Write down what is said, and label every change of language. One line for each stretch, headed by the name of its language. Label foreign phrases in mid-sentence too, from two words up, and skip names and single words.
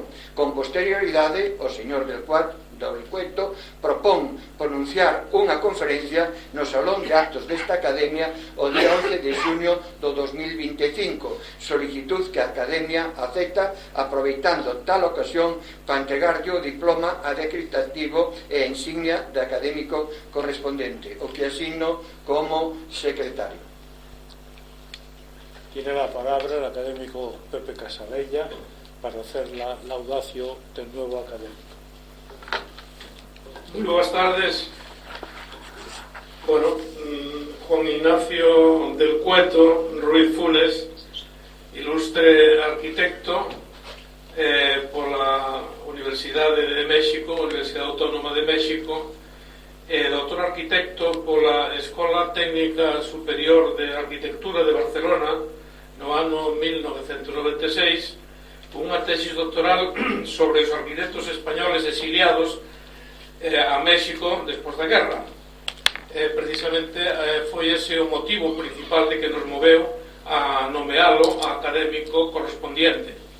Galician: Con posterioridade, o señor del Cueto propón pronunciar unha conferencia no Salón de Actos desta Academia o día 11 de xuño do 2025, solicitud que a Academia acepta aproveitando tal ocasión para entregarlle o diploma acreditativo e insignia de académico correspondente, o que asigno como secretario.
Spanish: Tiene la palabra el académico Pepe Casabella para hacer la laudatio del nuevo académico. Muy buenas tardes. Bueno, Juan Ignacio del Cueto Ruiz Funes, ilustre arquitecto por la
Galician: Universidad de México, Universidad Autónoma de México,
Spanish: doctor arquitecto por la
Galician: Escola Técnica Superior de Arquitectura de Barcelona no ano 1996, con unha tesis doctoral sobre os arquitectos españoles exiliados a México despois da guerra. Precisamente foi ese o motivo principal de que nos moveu a nomealo a académico correspondiente.